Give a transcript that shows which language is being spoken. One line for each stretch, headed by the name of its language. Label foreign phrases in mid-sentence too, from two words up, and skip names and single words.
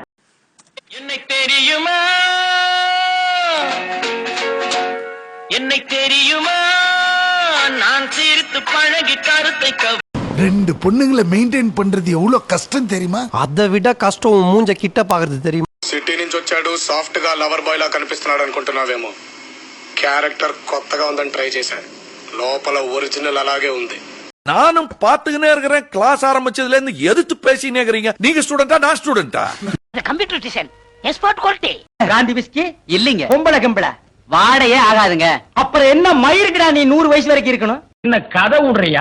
Tamil: என்னை தெரியுமா, என்னை தெரியுமா, நான் சிரித்து பழகி 2 பொண்ணுங்களை மெயின்டைன் பண்றது எவ்வளவு கஷ்டம் தெரியுமா? அதை விட கஷ்டம் மூஞ்ச கிட்ட பாக்குறது தெரியுமா?
Telugu: సిటీ నుంచి వచ్చాడు సాఫ్ట్ గా
English: lover boy
Telugu: లా కనిపిస్తున్నాడు అనుకుంటున్నావేమో. క్యారెక్టర్ కొత్తగా ఉందని ట్రై చేశాను. లోపల ఒరిజినల్ అలాగే ఉంది.
Tamil: நானும் பாத்துக்கினே இருக்கிறேன். கிளாஸ் ஆரம்பிச்சதுல இருந்து எதிர்த்து பேசினே இருக்கிறீங்க. நீங்க ஸ்டூடெண்டா, நான் ஸ்டூடெண்டா?
English: computer design export quality.
Tamil: பிராந்தி விஸ்கி இல்லீங்க. பொம்பளை கம்பளை வாடையே ஆகாதுங்க. அப்புறம் என்ன மயிருக்குடா நீ 100 வயசு வரைக்கும் இருக்கணும்? என்ன கதை விடுறியா?